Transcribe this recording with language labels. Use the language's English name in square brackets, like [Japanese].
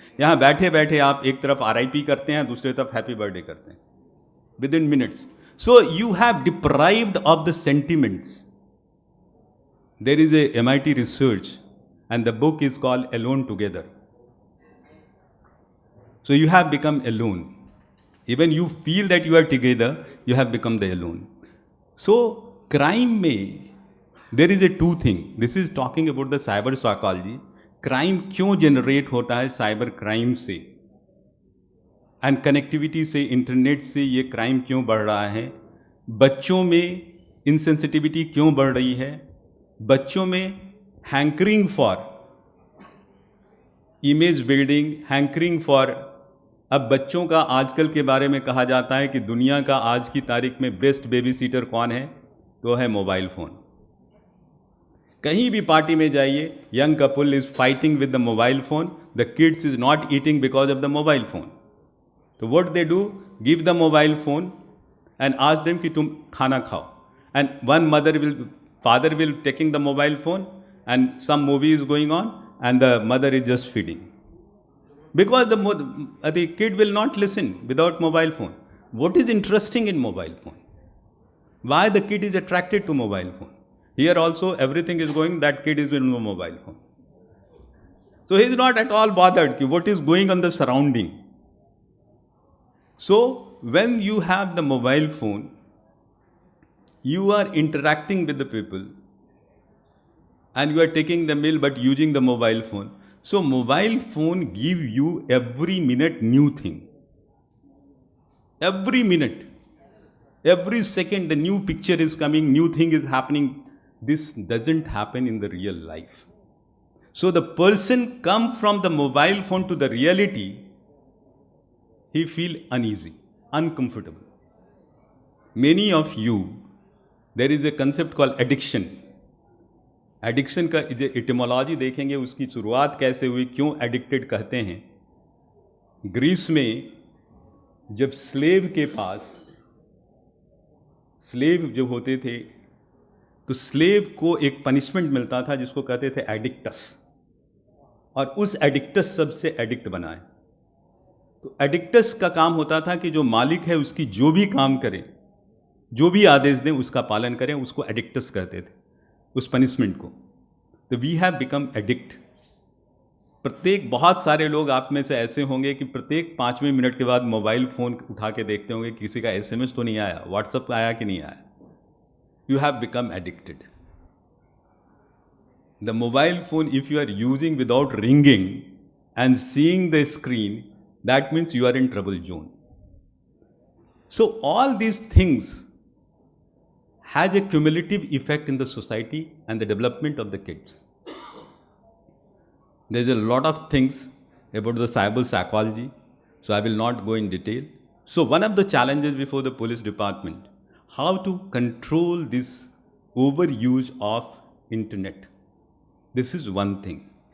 [Hindi] यहाँ बैठे बैठे आप एक तरफ RIP करते हैं, दूसरे तरफ हैप्पी बर्थडे करते हैं [English] Within minutes. So you have deprived of the sentiments. There is a MIT research and the book is called alone together. So you have become alone. Even you feel that you are together, you have become the alone. So crime में there is a two thing. This is talking about the cyber psychology. [Hindi] Crime क्यों generate होता है cyber crime से, and connectivity से, internet से ये crime क्यों बढ़ रहा है. बच्चों में insensitivity क्यों बढ़ रही है. बच्चों में [English] hankering for image building, hankering for. [Hindi] अब बच्चों का आजकल के बारे में कहा जाता है कि दुनिया का आज की तारीख में बेस्ट बेबी सीटर कौन है, तो है मोबाइल फ़ोन. कहीं भी पार्टी में जाइए, [English] Young couple is fighting with the mobile phone. The kids is not eating because of the mobile phone. तो what they do, give the mobile phone and ask them [Hindi] कि तुम खाना खाओ. [English] And one father will taking the mobile phone and some movie is going on and the mother is just feeding. Because the kid will not listen without mobile phone. What is interesting in mobile phone? Why the kid is attracted to mobile phone? Here also everything is going, that kid is in a mobile phone. So he is not at all bothered what is going on the surrounding. So when you have the mobile phone, you are interacting with the people and you are taking the meal but using the mobile phone. So mobile phone give you every minute new thing. Every minute, every second the new picture is coming, new thing is happening. This doesn't happen in the real life. So the person come from the mobile phone to the reality, he feel uneasy, uncomfortable. Many of you, there is a concept called addiction. [Hindi] Addiction का etymology देखेंगे, उसकी शुरुआत कैसे हुई, क्यों addicted कहते हैं. Greece में जब स्लेव के पास स्लेव जो होते थे तो स्लेव को एक पनिशमेंट मिलता था जिसको कहते थे एडिक्टस, और उस एडिक्टस सबसे एडिक्ट बनाए. तो एडिक्टस का काम होता था कि जो मालिक है उसकी जो भी काम करें, जो भी आदेश दें उसका पालन करें, उसको एडिक्टस कहते थे उस पनिशमेंट को. [English] तो we have become addict. [Hindi] प्रत्येक बहुत सारे लोग आप में से ऐसे होंगे कि प्रत्येक 5वें मिनट के बाद मोबाइल फ़ोन उठा के देखते होंगे किसी का SMS तो नहीं आया, व्हाट्सएप आया कि नहीं आया. [English] You have become addicted. The mobile phone if you are using without ringing and seeing the screen, that means you are in trouble zone. So all these things has a cumulative effect in the society and the development of the kids. There is a lot of things about the cyber psychology, so I will not go in detail. So one of the challenges before the police department, how to control this overuse of internet. This is one thing.